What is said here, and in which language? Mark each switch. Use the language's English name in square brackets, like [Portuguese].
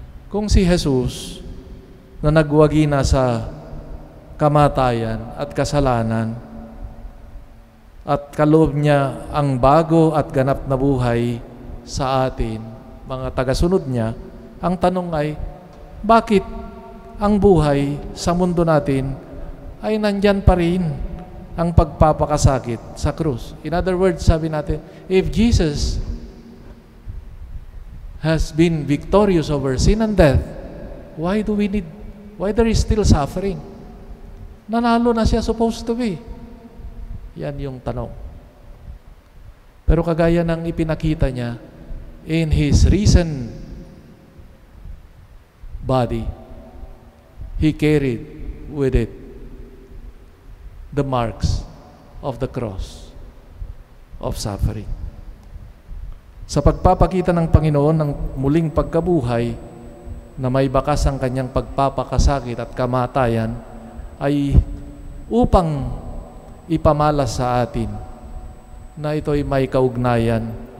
[Filipino] Kung si Jesus na nagwagi na sa kamatayan at kasalanan at kaloob niya ang bago at ganap na buhay sa atin, mga tagasunod niya, ang tanong ay, bakit ang buhay sa mundo natin ay nandyan pa rin ang pagpapakasakit sa krus? [English] In other words, [Filipino] sabi natin, [English] if Jesus has been victorious over sin and death, why there is still suffering? [Filipino] Nanalo na siya [English] supposed to be. [Filipino] Yan yung tanong. Pero kagaya ng ipinakita niya, [English] in His risen body, He carried with it the marks of the cross of suffering. [Filipino] Sa pagpapakita ng Panginoon ng muling pagkabuhay na may bakas ang kanyang pagpapakasakit at kamatayan ay upang ipamalas sa atin na ito'y may kaugnayan